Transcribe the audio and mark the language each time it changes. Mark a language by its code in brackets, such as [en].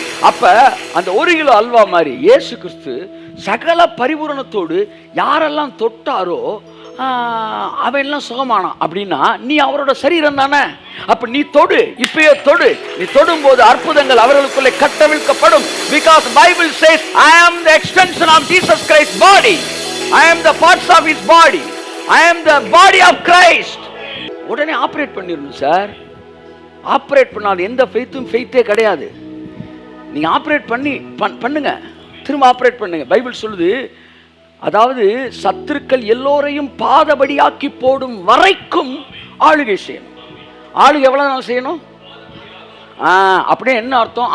[ta] அப்ப அந்த 1 கிலோ அல்வா மாதிரி இயேசு கிறிஸ்து சகல பரிபூரணத்தோடு யாரெல்லாம் தொட்டாரோ அவெல்லாம் சுகமானான். அப்படின்னா நீ அவரோட சரீரம் தானே. அப்ப நீ தொடு, இப்பயே தொடு. நீ தொடும் போது அற்புதங்கள் அவர்களுக்குள்ளே கட்டவிழ்க்கப்படும். [en] Because Bible says I am the extension of Jesus Christ's body. I am the parts of his body. I am the body of Christ. [ta] உடனே ஆபரேட் பண்ணிரணும் சார். ஆபரேட் பண்ணாத எந்த ஃபெய்த்தே கிடையாது. நீங்க ஆபரேட் பண்ணுங்க, திரும்ப ஆபரேட் பண்ணுங்க. பைபிள் சொல்லுது, அதாவது சத்துருக்கள் எல்லோரையும் பாதபடியாக்கி போடும் வரைக்கும் ஆளுகை செய்யணும். ஆளுகை எவ்வளவு நாள் செய்யணும்? அப்படியே என்ன அர்த்தம்?